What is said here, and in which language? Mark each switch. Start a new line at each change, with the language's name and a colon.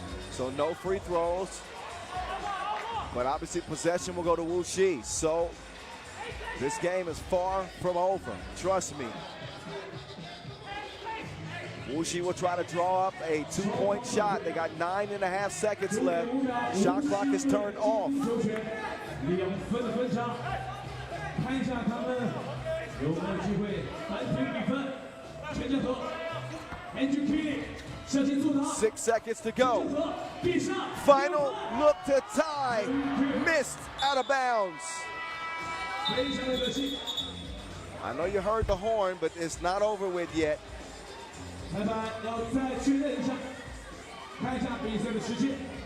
English: So no free throws. But obviously possession will go to Wuxi. So This game is far from over, trust me. Wuxi will try to draw up a 2-point shot. They got 9.5 seconds left. Shot clock is turned off.
Chinese: 2分的分差，看一下他们有没有机会扳平比分。全家和 Andrew Keeley 向前做他。
English: 6 seconds to go. Final look to tie. Missed out of bounds.
Chinese: 非常的可惜。
English: I know you heard the horn, but it's not over with yet.
Chinese: 裁判要再确认一下，看一下比赛的时间。